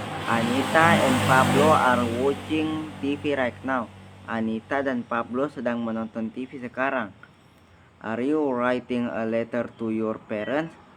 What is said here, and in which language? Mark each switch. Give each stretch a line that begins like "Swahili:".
English: Anita and Pablo are watching TV right now.
Indonesian: Anita dan Pablo sedang menonton TV sekarang.
English: Are you writing a letter to your parents?